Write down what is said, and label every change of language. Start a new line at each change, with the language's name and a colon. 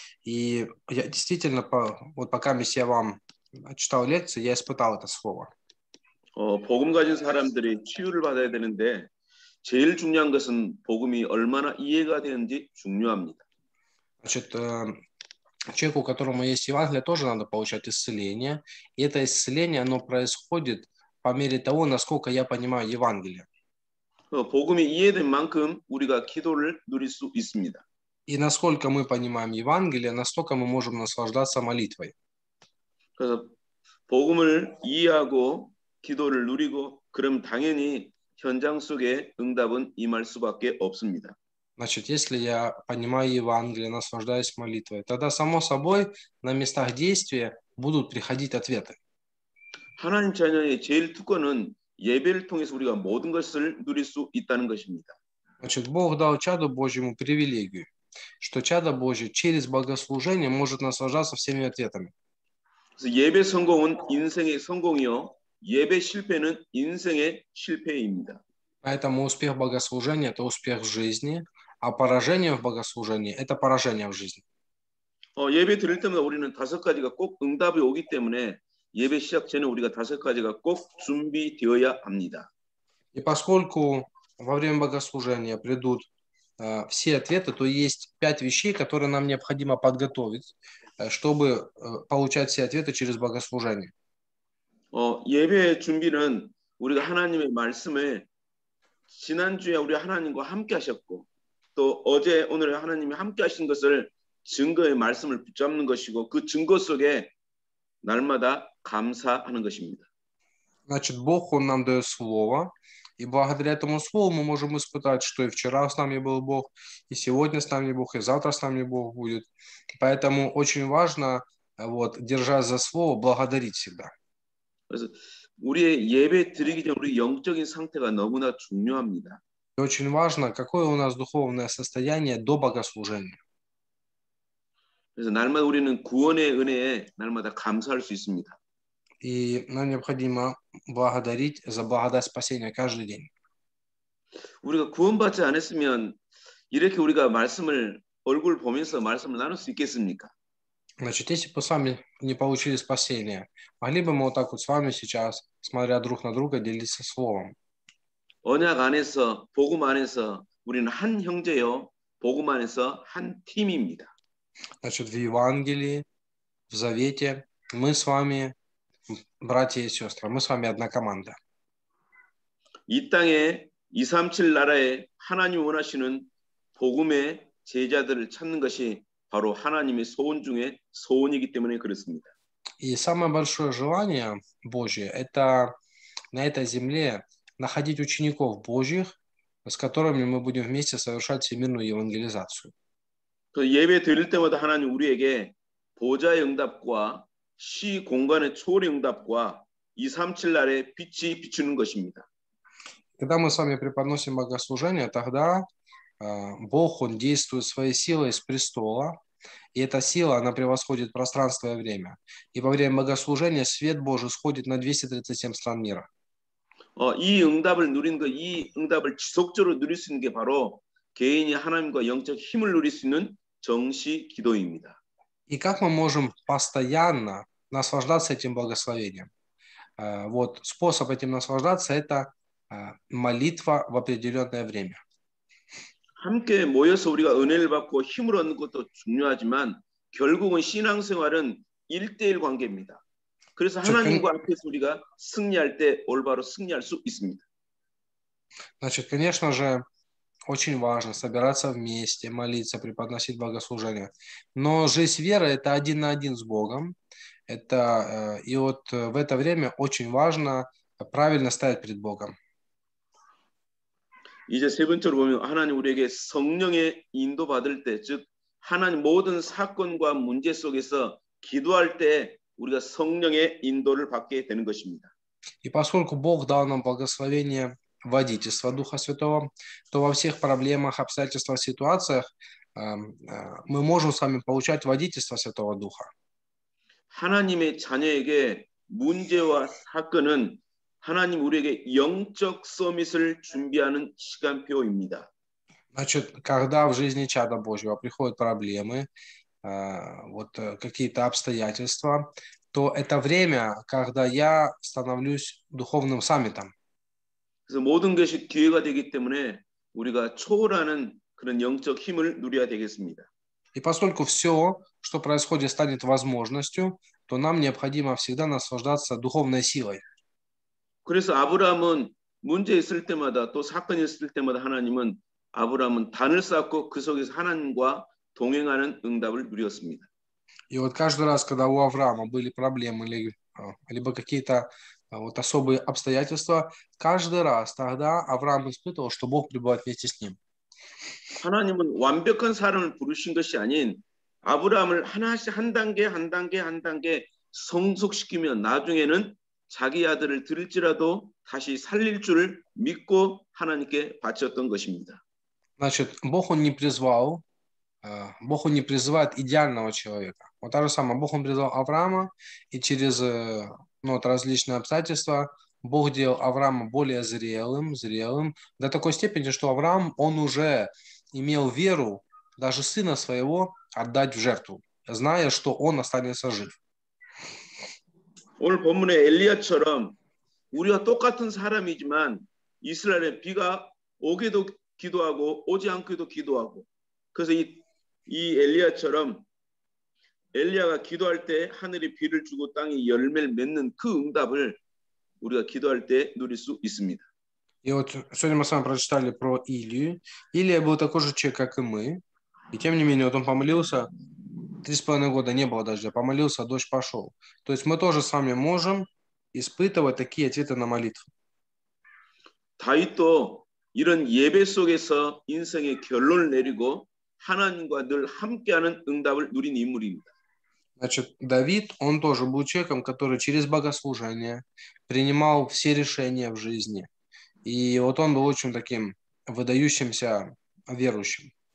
Russian: И я действительно, пока я вам читал лекции, я испытал это слово.
Korean: 복음 가진 사람들이 치유를 받아야 되는데 제일 중요한 것은 복음이 얼마나 이해가 되는지 중요합니다.
Russian: Значит, человеку, у которого есть Евангелие, тоже надо получать исцеление. И это исцеление, оно происходит по мере того, насколько я понимаю Евангелие.
Korean: 복음이 이해된 만큼 우리가 기도를 누릴 수 있습니다.
Russian: И насколько мы понимаем Евангелие, настолько мы можем наслаждаться молитвой.
Korean: 그래서 복음을 이해하고 기도를 누리고 그럼 당연히 현장 속에 응답은 임할 수밖에 없습니다.
Russian: Значит, если я понимаю Евангелие, наслаждаюсь молитвой, тогда, само собой, на местах действия будут приходить ответы.
Korean: 하나님 자녀의 제일 특권은 예배를 통해서 우리가 모든 것을 누릴 수 있다는 것입니다.
Russian: Значит, Бог дал чаду Божьему привилегию, что чадо Божье через богослужение может наслаждаться всеми ответами.
Korean: 그래서 예배 성공은 인생의 성공이요, 예배 실패는 인생의 실패입니다.
Russian: Поэтому успех богослужения – это успех в жизни, а поражение в богослужении – это поражение в жизни.
Korean: 예배 드릴 때마다 우리는 5가지가 꼭 응답이 오기 때문에 예배 시작 전에 우리가 5가지가 꼭 준비되어야 합니다.
Russian: И поскольку во время богослужения придут все ответы, то есть 5 вещей, которые нам необходимо подготовить, чтобы получать все ответы через богослужение.
Korean: 예배 준비는 우리가 하나님의 말씀을 지난주에 우리 하나님과 함께 하셨고 또 어제 오늘 하나님이 함께 하신 것을 증거의 말씀을 붙잡는 것이고 그 증거 속에 날마다 감사하는 것입니다.
Russian: Значит, Бог, Он нам дает Слово, и благодаря этому Слову мы можем испытать, что и вчера с нами был Бог, и сегодня с нами Бог, и завтра с нами Бог будет. Поэтому очень важно, держась за Слово, благодарить всегда.
Korean: 그래서 우리의 예배 드리기 전 우리 영적인 상태가 너무나 중요합니다.
Russian: И очень важно, какое у нас духовное состояние до богослужения.
Korean: 그래서 날마다 우리는 구원의 은혜에 날마다 감사할 수 있습니다.
Russian: И нам необходимо благодарить за благодать спасения каждый день.
Korean: 우리가 구원받지 않았으면 이렇게 우리가 말씀을 얼굴 보면서 말씀을 나눌 수 있겠습니까?
Russian: Значит, если бы с вами не получили спасение, могли бы мы вот так вот с вами сейчас, смотря друг на друга, делиться словом?
Korean: 언약 안에서 복음 안에서 우리는 한 형제요, 복음 안에서 한 팀입니다.
Russian: Значит, в Евангелии, в Завете мы с вами, братья и сестры, мы с вами одна команда.
Korean: 이 땅에 237 나라에 하나님 원하시는 복음의 제자들을 찾는 것이 바로 하나님의 소원 중에 소원이기 때문에 그렇습니다.
Russian: И самое большое желание Божье – это на этой земле находить учеников Божьих, с которыми мы будем вместе совершать всемирную евангелизацию.
Korean: 그 예배 드릴 때마다 하나님 우리에게 보좌의 응답과 시 공간의 초월의 응답과 237 날에 빛이 비추는 것입니다.
Russian: Когда мы с вами преподносим богослужение, тогда Бог, Он действует своей силой с престола, и эта сила, она превосходит пространство и время. И во время богослужения свет Божий сходит на 237 стран мира.
Korean: 이 응답을 누리는 거, 이 응답을 지속적으로 누릴 수 있는 게 바로 개인이 하나님과 영적 힘을 누릴 수 있는 정시 기도입니다.
Russian: И как мы можем постоянно наслаждаться этим благословением? Вот способ этим наслаждаться – это молитва в определенное время.
Korean: 함께 모여서 우리가 은혜를 받고 힘을 얻는 것도 중요하지만 결국은 신앙생활은 1대1 관계입니다. 그래서 하나님과 앞에서 우리가 승리할 때 올바로 승리할 수 있습니다.
Russian: Значит, конечно же, очень важно собираться вместе, молиться, преподносить богослужение. Но жизнь веры – это один на один с Богом. И вот в это время очень важно правильно стоять перед Богом.
Korean: 이제 세 번째로 보면 하나님 우리에게 성령의 인도 받을 때, 즉 하나님 모든 사건과 문제 속에서 기도할 때 우리가 성령의 인도를 받게 되는 것입니다.
Russian: И поскольку Бог дал нам благословение водительства Духа Святого, то во всех проблемах, обстоятельствах, ситуациях мы можем с вами получать водительство Святого Духа.
Korean: 하나님의 자녀에게 문제와 사건은 하나님 우리에게 영적 서밋을 준비하는 시간표입니다.
Russian: Значит, когда в жизни чада Божьего приходят проблемы, какие-то обстоятельства, то это время, когда я становлюсь духовным саммитом.
Korean: 그래서 모든 것이 기회가 되기 때문에 우리가 초월하는 그런 영적 힘을 누려야 되겠습니다.
Russian: И поскольку все, что происходит, станет возможностью, то нам необходимо всегда наслаждаться духовной силой.
Korean: 그래서 아브라함은 문제 있을 때마다 또 사건이 있을 때마다 하나님은 아브라함은 단을 쌓고 그 속에서 하나님과 동행하는 응답을 누렸습니다.
Russian: И вот каждый раз, когда у Авраама были проблемы либо какие-то особые обстоятельства, каждый раз тогда Авраам испытывал, что Бог пребывает вместе с ним.
Korean: 하나님은 완벽한 사람을 부르신 것이 아닌 아브라함을 하나씩 한 단계 한 단계 한 단계 성숙시키며 나중에는 자기 아들을 드릴지라도 다시 살릴 줄을 믿고 하나님께 바쳤던 것입니다.
Russian: Значит, Бог Он не призывает идеального человека. Вот то же самое, Бог Он призвал Авраама, и через различные обстоятельства Бог делал Авраама более зрелым, до такой степени, что Авраам, он уже имел веру даже сына своего отдать в жертву, зная, что он останется жив.
Korean: 오늘 본문의 엘리야처럼 우리와 똑같은 사람이지만 이스라엘에 비가 오게도 기도하고 오지 않고도 기도하고. 그래서 이 엘리야처럼 엘리야가 기도할 때 하늘이 비를 주고 땅이 열매를 맺는 그 응답을 우리가 기도할 때 누릴 수 있습니다.
Russian: И вот сегодня мы с вами прочитали про Илию. Илия был такой же человек, как и мы. И тем не менее, вот он помолился, 3,5 года не было дождя, помолился, дождь пошел. То есть мы тоже с вами можем испытывать такие ответы на молитву.
Korean: 다윗도 이런 예배 속에서 인생의 결론을 내리고 하나님과 늘 함께하는 응답을 누린 인물입니다.
Russian: Значит, Давид, он тоже был человеком, который через богослужение принимал все решения в жизни. И вот он был очень таким выдающимся верующим.